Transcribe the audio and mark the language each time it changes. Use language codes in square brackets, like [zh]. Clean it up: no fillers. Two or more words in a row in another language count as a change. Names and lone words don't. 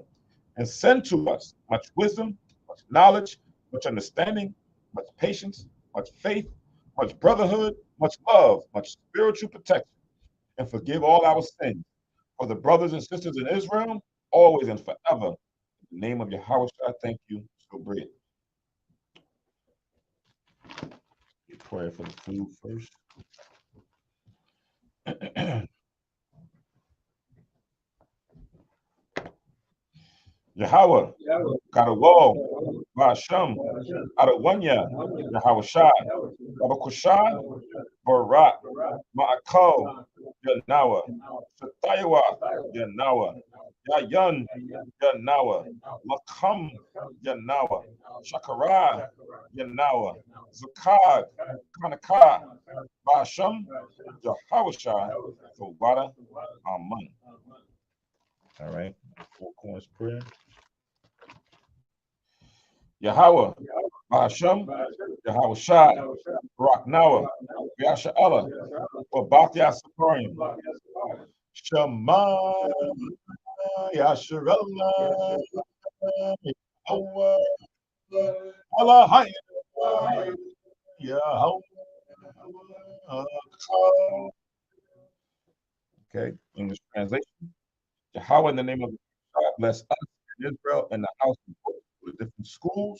[en] And send to us much wisdom, much knowledge, much understanding, much patience, much faith, much brotherhood, much love, much spiritual protection, and forgive all our sins. For the brothers and sisters in Israel, always and forever. In the name of Yahweh, I thank you. So be it. Prayer for the food first. Yahweh, Kadawal, Basham, Adawanya, Yahweh Shai, Babakushai, Barak, Ma'akal, Yanawa, Satayawa, Yanawa, Yayan, Yanawa, Lakam, Yanawa, Shakara, Yanawa, Zakad, Kanaka, Basham, Yahweh Shai, Wada, Amen. All right, 4 corners prayer. Yahweh, Hashem, Yahweh Shai, Barak Nawa, Yasha Allah, Babathia Saparim, Shema, Yasha Allah, Yahweh, Allah, Yahweh. Okay, English translation. Yahweh, in the name of God, bless us in Israel and the house of the different schools.